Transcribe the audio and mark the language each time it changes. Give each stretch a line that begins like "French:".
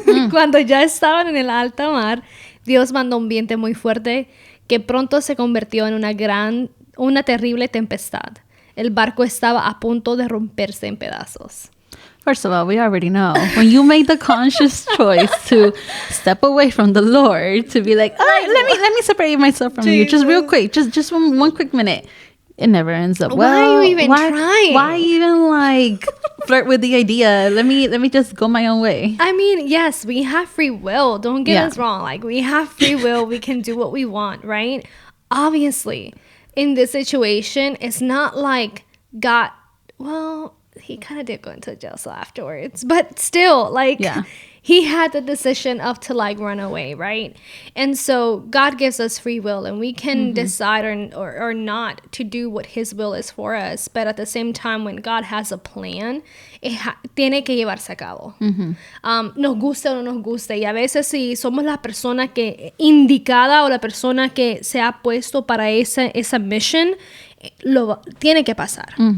Spanish: Cuando ya estaban en el alta mar, Dios mandó un viento muy fuerte que pronto se convirtió en una terrible tempestad. El barco estaba a punto de romperse en pedazos.
English: First of all, we already know when you make the conscious choice to step away from the Lord, to be like, all right, let me separate myself from you, just real quick, just one quick minute. It never ends up well. Why are you even trying? Why even like flirt with the idea? Let me just go my own way. I mean, yes, we have free will. Don't get us wrong. Like, we have free will. We can do what we want, right? Obviously, in this situation, it's not like God, well, he kind of did go into jail afterwards, but still, like, he had the decision of to like run away, right? And so God gives us free will, and we can decide or not to do what his will is for us. But at the same time, when God has a plan,
Spanish: tiene que llevarse a cabo. Nos guste o no nos guste, y a veces si somos la persona que indicada o la persona que se ha puesto para esa mission, tiene que pasar.